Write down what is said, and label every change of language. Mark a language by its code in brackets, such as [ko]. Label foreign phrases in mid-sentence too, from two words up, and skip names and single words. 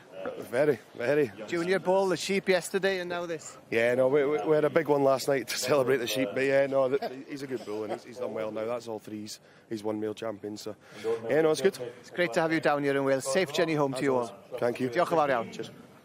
[en] Very, very. Junior bull, the sheep yesterday, and now this. Yeah, no, we had a big one last night to celebrate the sheep, but yeah, no, he's a good bull, and he's done well now. That's all three. He's won male champion, so yeah, no, it's good. It's great to have you down here in Wales. Safe journey home to you all. Thank you. [cy] Diolch yn fawr iawn. [en] Cheers.